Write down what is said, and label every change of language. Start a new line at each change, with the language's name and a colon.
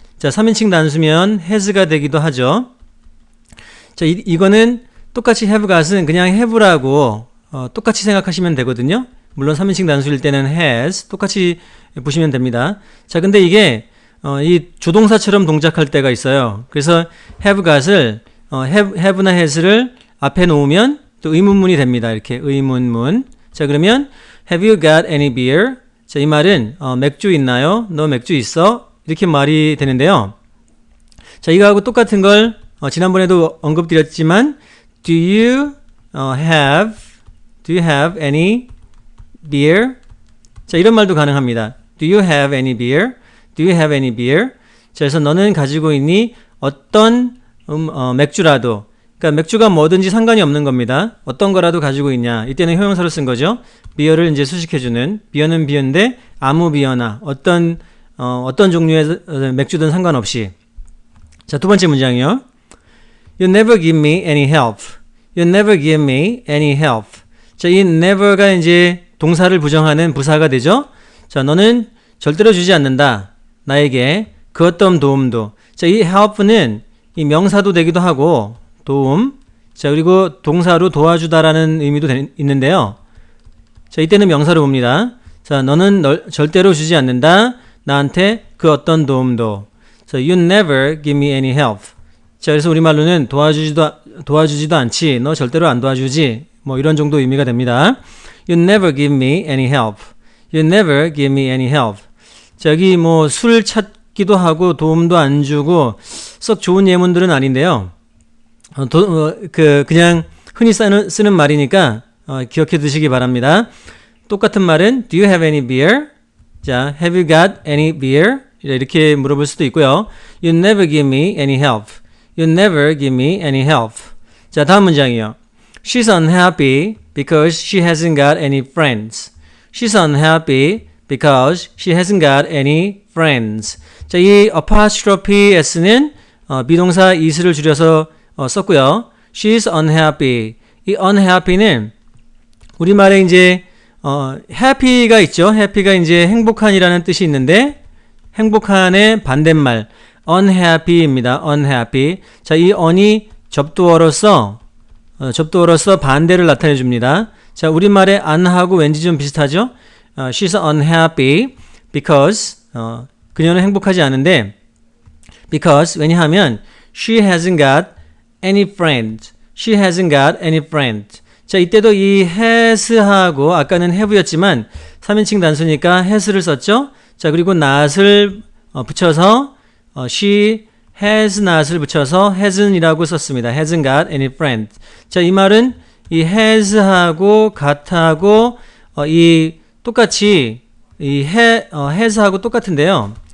Korean: 자, 3인칭 단수면 has가 되기도 하죠. 자, 이거는 똑같이 have got은 그냥 have라고 똑같이 생각하시면 되거든요. 물론 3인칭 단수일 때는 has 똑같이 보시면 됩니다. 자, 근데 이게 이 조동사처럼 동작할 때가 있어요. 그래서 have got을 have나 has를 앞에 놓으면 또 의문문이 됩니다. 이렇게 의문문. 자, 그러면
English: have you got any beer?
Korean: 자, 이 말은 맥주 있나요? 너 맥주 있어? 이렇게 말이 되는데요. 자, 이거하고 똑같은 걸 지난번에도 언급드렸지만
English: do you have any beer?
Korean: 자, 이런 말도 가능합니다.
English: Do you have any beer? Do you have any beer?
Korean: 자, 그래서 너는 가지고 있니? 어떤 맥주라도. 그러니까 맥주가 뭐든지 상관이 없는 겁니다. 어떤 거라도 가지고 있냐. 이때는 형용사로 쓴 거죠. beer를 이제 수식해주는. beer는 beer인데 아무 beer나 어떤 종류의 맥주든 상관없이. 자, 두 번째 문장이요.
English: You never give me any help. You never give me any help.
Korean: 자, 이 never가 이제 동사를 부정하는 부사가 되죠. 자, 너는 절대로 주지 않는다. 나에게 그 어떤 도움도. 자, 이 help는 이 명사도 되기도 하고 도움. 자, 그리고 동사로 도와주다라는 의미도 있는데요. 자, 이때는 명사로 봅니다. 자, 너는 절대로 주지 않는다. 나한테 그 어떤 도움도. 자,
English: you never give me any help.
Korean: 자, 그래서 우리말로는 도와주지도 않지. 너 절대로 안 도와주지. 뭐 이런 정도 의미가 됩니다.
English: You never give me any help. You never give me any help.
Korean: 자, 여기 뭐 술 찾기도 하고 도움도 안 주고 썩 좋은 예문들은 아닌데요. 그냥 흔히 쓰는 말이니까 기억해 두시기 바랍니다. 똑같은 말은
English: Do you have any beer?
Korean: 자,
English: Have you got any beer?
Korean: 이렇게 물어볼 수도 있고요.
English: You never give me any help. You never give me any help.
Korean: 자, 다음 문장이요.
English: She's unhappy because she hasn't got any friends. She's unhappy because she hasn't got any friends.
Korean: 자, 이 apostrophe s는 비동사 is를 줄여서 썼고요.
English: She's unhappy.
Korean: 이 unhappy는 우리말에 이제 happy가 있죠. happy가 이제 행복한이라는 뜻이 있는데 행복한의 반대말 unhappy입니다.
English: unhappy.
Korean: 자, 이 on이 접두어로서 반대를 나타내 줍니다. 자, 우리말에 an하고 왠지 좀 비슷하죠?
English: She's unhappy because
Korean: 그녀는 행복하지 않은데
English: because
Korean: 왜냐하면
English: she hasn't got any friends. She hasn't got any friends.
Korean: 자, 이때도 이 has하고 아까는 have였지만 3인칭 단수니까 has를 썼죠? 자, 그리고 not을 붙여서 she has not을 붙여서 hasn't이라고 썼습니다.
English: hasn't got any friends.
Korean: 자, 이 말은 이 has하고 got하고 이 똑같이 이 has하고 똑같은데요.